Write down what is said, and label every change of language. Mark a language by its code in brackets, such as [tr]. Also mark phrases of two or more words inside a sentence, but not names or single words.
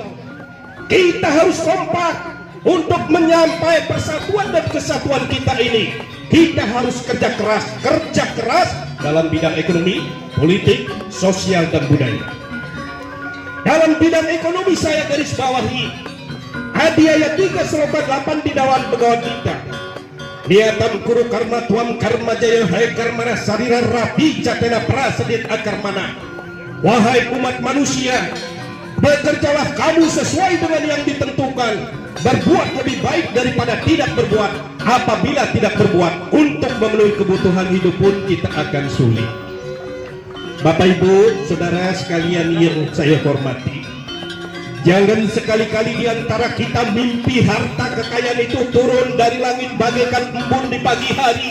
[id] Kita harus kompak untuk menyampai persatuan dan kesatuan kita ini. Kita harus kerja keras dalam bidang ekonomi, politik, sosial, dan budaya. Dalam bidang ekonomi saya garis bawahi Adhyaya 3 Sloka 8 di dalam pegawai kita. [sa] Niatam kuru karma tuam karma jaya hai karmana sarira rapi jatena prasedit akarmana. [id] Wahai umat manusia, bekerjalah kamu sesuai dengan yang ditentukan. Berbuat lebih baik daripada tidak berbuat. Apabila tidak berbuat, untuk memenuhi kebutuhan hidup pun kita akan sulit. Bapak Ibu, saudara sekalian yang saya hormati, jangan sekali-kali di antara kita mimpi harta kekayaan itu turun dari langit bagaikan embun di pagi hari.